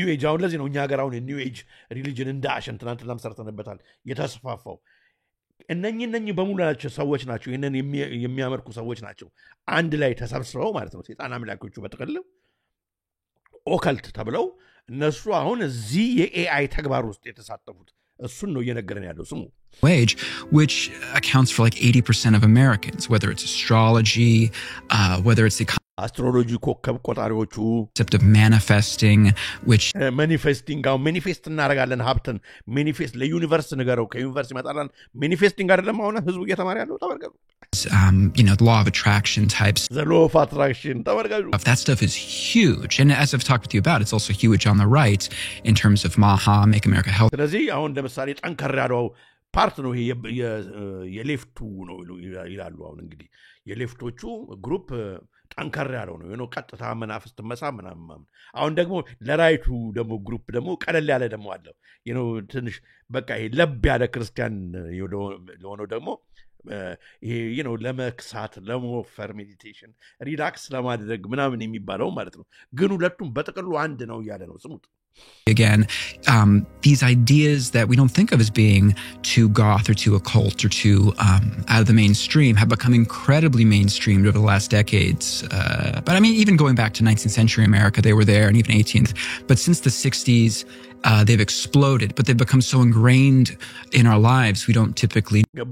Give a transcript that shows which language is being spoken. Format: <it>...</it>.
<am>አሁን ለዚህ ነው እኛ ሀገር አሁን የኒው ኤጅ ሪሊጅን እንደ አሸን ትናንትናም ሰርተንበታል የተስፋፋው እነኚህ በሙሉ ናቸው ሰዎች ናቸው እነን የሚያመልኩ ሰዎች ናቸው አንድ ላይ ተሰብስበው ማለት ነው ሰይጣን አምላኮቹ በተቀለ ኦካልት ተብለው እነሱ አሁን እዚህ የኤአይ ተግባር ውስጥ የተሳተፉት እሱን ነው እየነገረን ያለው ስሙ</am> <en>Wage, which accounts for like 80% of Americans, whether it's astrology, whether it's the</en> <am>astrology ኮከብ ቆጣሪዎቹ</am> <en>concept of manifesting, which</en> <am>manifesting manifest እናደርጋለን ሀብትን manifest ለዩኒቨርስ ነገረው ከዩኒቨርስ ይመጣላል manifesting አይደለም አሁን ህዝቡ እየተማረ ያለው ተበርገሩ</am> <en>the law of attraction types. The law of attraction. That stuff is huge. And as I've talked with you about, it's also huge on the right in terms of Maha, Make America Healthy.</en> <am>ስለዚህ አሁን ለምሳሌ ጠንከር ያለው ፓርት ነው ይሄ የሌፍቱ ነው ይላሉ አሁን እንግዲህ የሌፍቶቹ ግሩፕ ጠንከር ያለው ነው ቀጥታ መናፍስት ምናምን አሁን ደግሞ ለራይቱ ደግሞ ግሩፕ ደግሞ ቀለል ያለ ደግሞ አለ ትንሽ በቃ ይሄ ለብ ያለ ክርስቲያን ለሆነው ደግሞ ይሄ ለመክሳት ለሞፈር ሜዲቴሽን ሪላክስ ለማድረግ ምናምን የሚባለው ማለት ነው ግን ሁለቱም በጥቅሉ አንድ ነው ያለ ነው ስሙት</am> <en>Again, these ideas that we don't think of as being too goth or too occult or too out of the mainstream have become incredibly mainstreamed over the last decades. But I mean, even going back to 19th century America, they were there, and even 18th. But since the 60s, they've exploded, but they've become so ingrained in our lives, we don't typically...</en>